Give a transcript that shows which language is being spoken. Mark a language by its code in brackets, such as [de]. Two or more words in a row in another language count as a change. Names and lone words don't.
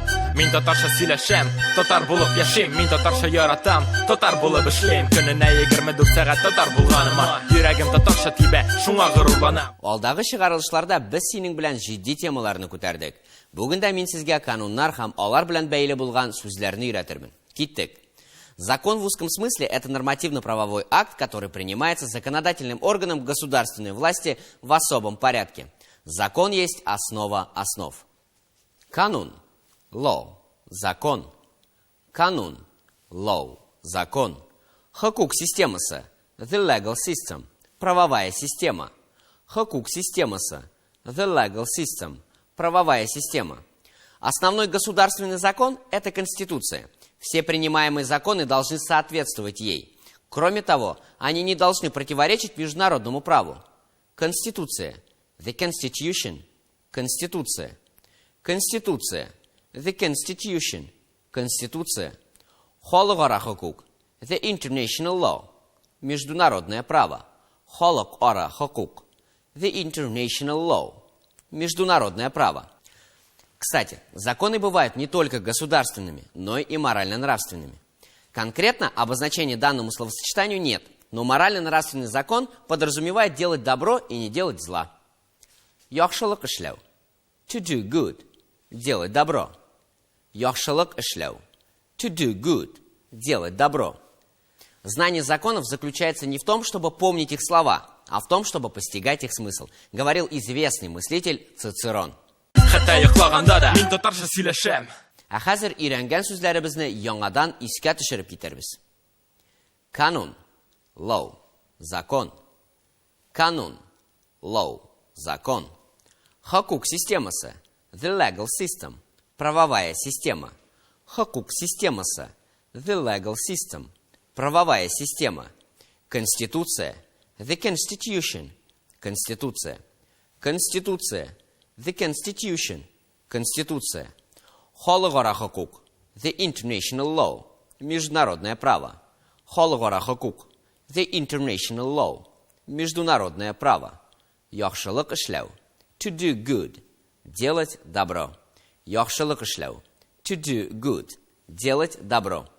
[tt] Мин татарча сөйләшәм, татар булып яшим. Мин татарча яратам, татар булып эшлим. Көненә 24 сәгать татар булганыма, йөрәгем татарча тибә, шуңа горурланам. Алдагы чыгарылышларда без синең белән җитди темаларны күтәрдек. Бүген дә мин сезгә кануннар һәм алар белән бәйле булган сүзләрне өйрәтермен. Киттек. [ru] Закон в узком смысле – это нормативно-правовой акт, который принимается законодательным органом государственной власти в особом порядке. Закон есть основа основ. [tt] Канун – law, закон. Канун – law, закон. Хукук системасы – [en] the legal system, [ru] правовая система. [tt] Хукук системасы – [en] the legal system, [ru] правовая система. Основной государственный закон – это Конституция. Все принимаемые законы должны соответствовать ей. Кроме того, они не должны противоречить международному праву. [tt] Конституция – [en] the Constitution, [ru] Конституция. [tt] Конституция – [en] the Constitution, [ru] Конституция. [tt] Халыкара хукук – [en] the International Law, [ru] международное право. Халыкара хукук – the International Law, международное право. Кстати, законы бывают не только государственными, но и морально-нравственными. Конкретно обозначения данному словосочетанию нет, но морально-нравственный закон подразумевает делать добро и не делать зла. [tt] Яхшылык эшләү. [en] To do good. [ru] Делать добро. [tt] Яхшылык эшләү. [en] To do good. [ru] Делать добро. Знание законов заключается не в том, чтобы помнить их слова, а в том, чтобы постигать их смысл, говорил известный мыслитель Цицерон. [tt] Хәтта йоклаганда да мин татарча сөйләшәм. Ә хәзер өйрәнгән сүзләребезне яңадан искә төшереп китербез. Канун, law, закон. Канун, law, закон. Хукук системасы, [en] the legal system, [ru] правовая система. [tt] Хукук системасы, [en] the legal system, [ru] правовая система. [tt] Конституция, [en] the Constitution, [ru] Конституция. [tt] Конституция, [en] the Constitution, [ru] Конституция. [tt] Халыкара хукук, [en] the International Law, [ru] международное право. [tt] Халыкара хукук, [en] the International Law, [ru] международное право. [tt] Яхшылык эшләү, [en] to do good, [ru] делать добро. [tt] Яхшылык эшләү, [en] to do good, [ru] делать добро.